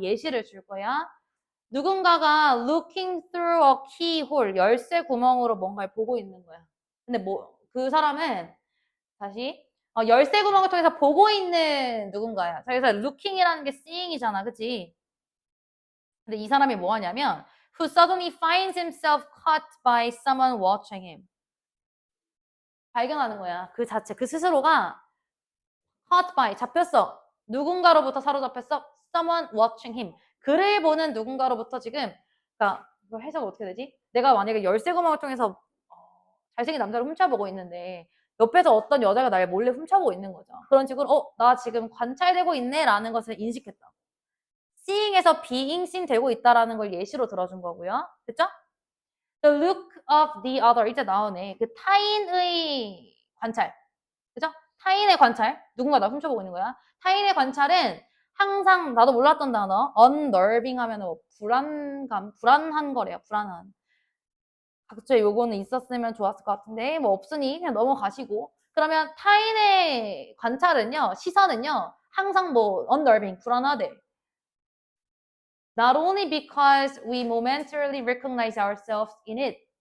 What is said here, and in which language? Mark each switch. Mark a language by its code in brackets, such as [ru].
[ko] 예시를 줄 거야. 누군가가 [en] looking through a keyhole, [ko] 열쇠 구멍으로 뭔가를 보고 있는 거야. 근데 뭐, 그 사람은 다시. 열쇠 구멍을 통해서 보고 있는 누군가야. 그래서 looking이라는 게 seeing이잖아. 그치? 근데 이 사람이 뭐 하냐면 [en] who suddenly finds himself caught by someone watching him. [ko] 발견하는 거야. 그 자체, 그 스스로가 [en] caught by, [ko] 잡혔어. 누군가로부터 사로잡혔어. [en] someone watching him. [ko] 그를 보는 누군가로부터 지금, 그러니까 이거 해석이 어떻게 되지? 내가 만약에 열쇠 구멍을 통해서 잘생긴 남자를 훔쳐보고 있는데 옆에서 어떤 여자가 날 몰래 훔쳐보고 있는 거죠. 그런 식으로 나 지금 관찰되고 있네 라는 것을 인식했다. seeing에서 [en] being seen [ko] 되고 있다라는 걸 예시로 들어준 거고요. 됐죠? [en] The look of the other [ko] 이제 나오네. 그 타인의 관찰. 그죠? 타인의 관찰. 누군가 나 훔쳐보고 있는 거야. 타인의 관찰은 항상 나도 몰랐던 단어 unnerving 하면 뭐 불안감, 불안한 거래요. 불안한. 각주에 요거는 있었으면 좋았을 것 같은데 뭐 없으니 그냥 넘어가시고 그러면 타인의 관찰은요 시선은요 항상 뭐 unnerving 불안하대 [en] not only because we momentarily recognize ourselves in it